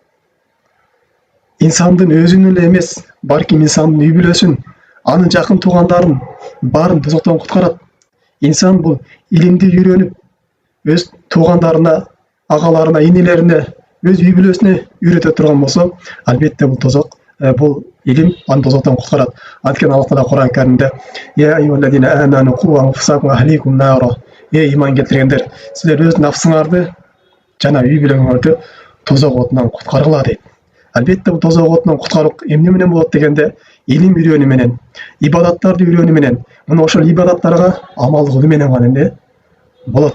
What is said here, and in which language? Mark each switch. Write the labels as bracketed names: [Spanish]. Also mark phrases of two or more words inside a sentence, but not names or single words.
[Kyrgyz] Инсандын өзүнүн эле эмес, балким инсандын үй бүлөсүн, анын жакын туугандарын баарын тозоктон куткарат. Инсан бул илимди үйрөнүп, өз туугандарына, агаларына, инелерине, өз үй бүлөсүнө үйрөтө турган болсо, албетте бул тозок, бул илим аны тозоктон куткарат. Анткени Алла Таала Кур'ан-ы Каримде: [Arabic] "يا أيها الذين آمنوا قوا أنفسكم وأهليكم نارا." [Kyrgyz] Иман келтиргендер, силер өз нафсыңарды жана үй бүлөңөрдү тозок отунан куткаргыла дейт. Албетте бул тозок отунан куткарык эмне менен болот дегенде, илим үйрөнүү менен, ибадаттарды үйрөнүү менен, мына ошол ибадаттарга амал кылуу менен гана эмне болот.